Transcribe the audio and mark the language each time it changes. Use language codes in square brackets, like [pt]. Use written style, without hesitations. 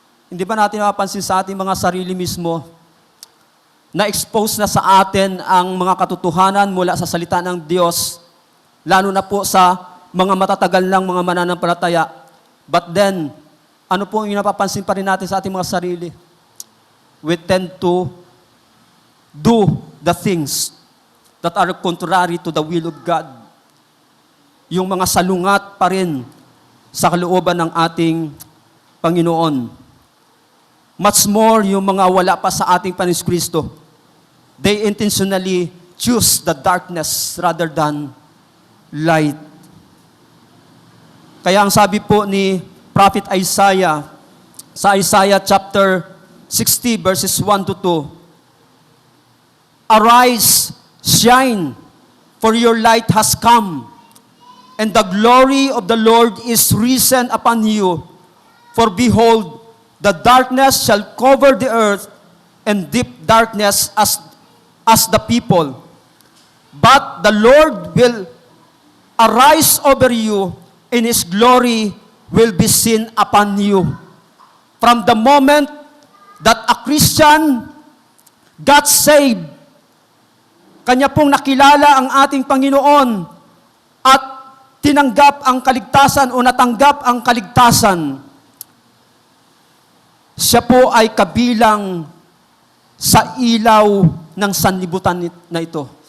[tl] Hindi ba natin mapapansin sa ating mga sarili mismo, na-expose na sa atin ang mga katotohanan mula sa salita ng Diyos, lalo na po sa mga matatagal lang mga mananampalataya. But then, ano po yung napapansin pa rin natin sa ating mga sarili? [en] We tend to do the things that are contrary to the will of God. [tl] yung mga salungat pa rin sa kalooban ng ating Panginoon. Much more yung mga wala pa sa ating Panginoon Kristo. [en] They intentionally choose the darkness rather than light. Kaya ang sabi po ni Prophet Isaiah, sa Isaiah chapter 60 verses 1 to 2, "Arise, shine, for your light has come, and the glory of the Lord is risen upon you. For behold, the darkness shall cover the earth, and deep darkness as the people. But the Lord will arise over you, and His glory will be seen upon you." [tl] From the moment that a Christian got saved, kanya pong nakilala ang ating Panginoon at tinanggap ang kaligtasan o natanggap ang kaligtasan, siya po ay kabilang sa ilaw ng sanlibutan na ito.